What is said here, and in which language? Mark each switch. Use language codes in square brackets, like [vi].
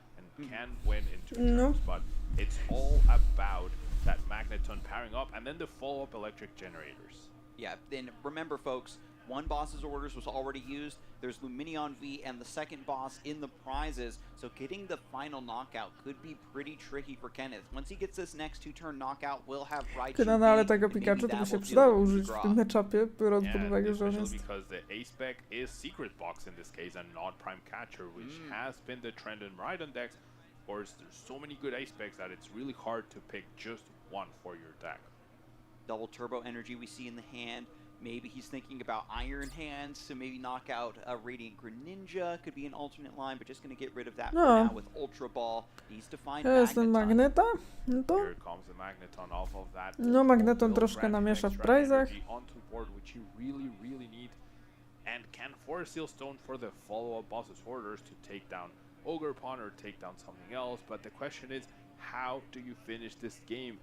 [en] And can win in 2 turns. But it's all about that Magneton powering up and then the follow-up electric generators. Yeah, then remember folks, one boss's orders was already used. There's Luminion V and the second boss in the prizes, so getting the final knockout could be pretty tricky for Kenneth. Once he gets this next 2-turn knockout, we'll have Raichu V, [pl] ale tego Pikachu to by się przydało użyć w tym matchupie, biorąc pod uwagę, że on jest... [en] because the A-Spec is Secret Box in this case and not Prime Catcher, which has been the trend in Miraidon decks. Of course, there's so many good A-Specs that it's really hard to pick just one for your deck. Double Turbo Energy we see in the hand. Maybe he's thinking about Iron Hands to maybe knock out a Radiant Greninja. Could be an alternate line, but just going to get rid of that for now with Ultra Ball. Needs to find [pl] Magneton. No to... [en] Here comes the Magneton off of that. [pl] No, Magneton troszkę namiesza w prizach. [en] Onto board, which you really need. And can Forest Seal Stone for the follow-up boss's orders to take down Ogerpon or take down something else. But the question is, how do you finish this game?